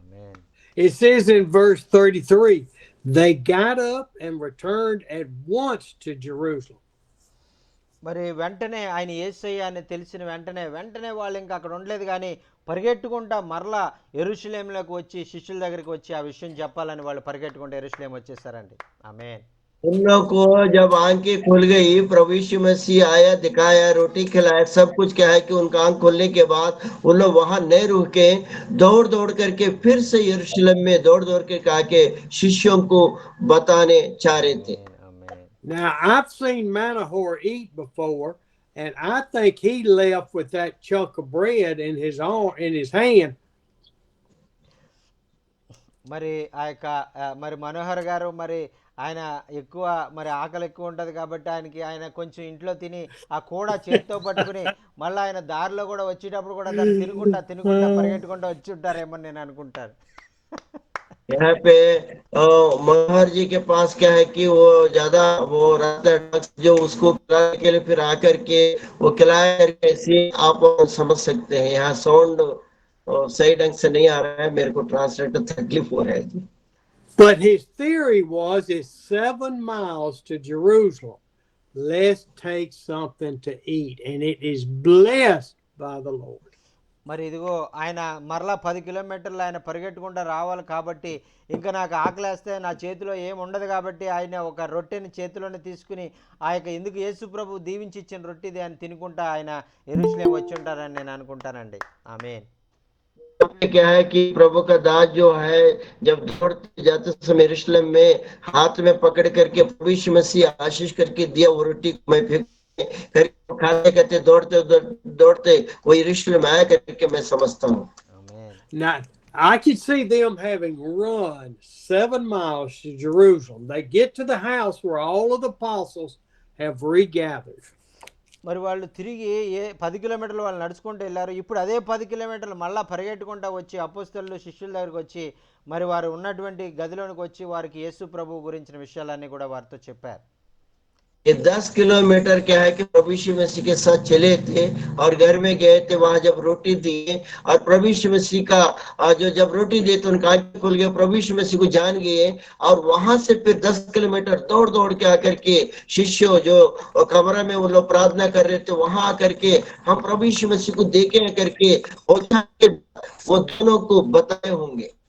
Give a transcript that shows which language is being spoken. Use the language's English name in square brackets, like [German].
[Telugu] Amen. [English] It says in verse 33, they got up and returned at once to Jerusalem. [Telugu] మరి వెంటనే ఆయన యేసయ్య అని తెలిసిన వెంటనే వాళ్ళు ఇంకా అక్కడ ఉండలేదు, కానీ పరిగెట్టుకుంటా మరలా యెరూషలేములోకి వచ్చి శిష్యుల దగ్గరికి వచ్చి ఆ విషయం చెప్పాలని వాళ్ళు పరిగెట్టుకుంటూ యెరూషలేం వచ్చేసారండి. ఆమేన్. [Hindi] उन लोग को जब आंखें खुल गई, प्रभु यीशु मसीह आया, दिखाया, रोटी खिलाया, सब कुछ क्या है कि उनका आंख खुलने के बाद उन लोग वहां नहीं रुके, दौड़ दौड़ करके फिर से यरूशलेम में दौड़ दौड़ के कहा के शिष्यों को बताने चाह रहे थे। [Telugu] ఆమేన్. ఆమేన్. [English] Now, I've seen Manahor eat before, and I think he left with that chunk of bread in his hand. [Telugu] మరి ఆ యొక్క మరి మనోహర్ గారు మరి ఆయన ఎక్కువ మరి ఆకలి ఎక్కువ ఉంటుంది కాబట్టి ఆయన కొంచెం ఇంట్లో తిని ఆ కూడా చేతితో పట్టుకుని మళ్ళీ ఆయన దారిలో కూడా వచ్చేటప్పుడు కూడా దాన్ని తినుకుంటా పరిగెట్టుకుంటా వచ్చి ఉంటారేమో నేను అనుకుంటాను. [Hindi] यहाँ पे मनोहर जी के पास क्या है कि वो ज्यादा वो रहता है जो उसको खिलाने के लिए फिर आकर के वो खिलाया करके, ऐसे आप समझ सकते हैं। यहाँ साउंड सही ढंग से नहीं आ रहा है, मेरे को ट्रांसलेट तकलीफ हो रहा है जी। [English] But his theory was it's 7 miles to Jerusalem. Let's take something to eat, and it is blessed by the Lord. [Telugu] మరి ఇదిగో ఆయన మరలా 10 కిలోమీటర్లు ఆయన పరిగెట్టుకుంటూ రావాలి కాబట్టి ఇంకా నాకు ఆకలేస్తే నా చేతిలో ఏం ఉండదు కాబట్టి ఆయన ఒక రొట్టెని చేతిలోనే తీసుకుని ఆ యొక్క ఎందుకు యేసు ప్రభు దీవించి ఇచ్చిన రొట్టెది అని తినుకుంటా ఆయన యెరూషలేం వచ్చి ఉంటారని నేను అనుకుంటానండి. ఆమేన్. [Hindi] क्या है कि प्रभु का दास जो है जब दौड़ते जाते समय यरूशलेम में हाथ में पकड़ करके प्रभु यीशु मसीह आशीष करके दिया वो रोटी को मैं फेंक करके खाते करते दौड़ते दौड़ते वो यरूशलेम आया करके मैं समझता हूँ। [Telugu] ఆమేన్. [English] Now, I could see them having run 7 miles to Jerusalem. They get to the house where all of the apostles have regathered. [Telugu] మరి వాళ్ళు తిరిగి 10 కిలోమీటర్లు వాళ్ళు నడుచుకుంటూ వెళ్ళారు. ఇప్పుడు అదే 10 కిలోమీటర్లు మళ్ళీ పరిగెట్టుకుంటూ వచ్చి అపోస్తలులు శిష్యుల దగ్గరికి వచ్చి మరి వారు ఉన్నటువంటి గదిలోనికి వచ్చి వారికి యేసు ప్రభువు గురించిన విషయాలన్నీ కూడా వారితో చెప్పారు. [Hindi] ये 10 किलोमीटर क्या है कि प्रभु यीशु मसीह के साथ चले थे और घर में गए थे, वहां जब रोटी दी और प्रभु यीशु मसीह का जो जब रोटी दी तो उनका आंखें खुल गए, प्रभु यीशु मसीह को जान गए और वहां से फिर 10 किलोमीटर दौड़ दौड़ के आकर के शिष्यों जो कमरा में वो लोग प्रार्थना कर रहे थे वहां आकर के हम प्रभु यीशु मसीह को देखे करके वो दोनों को बताए होंगे।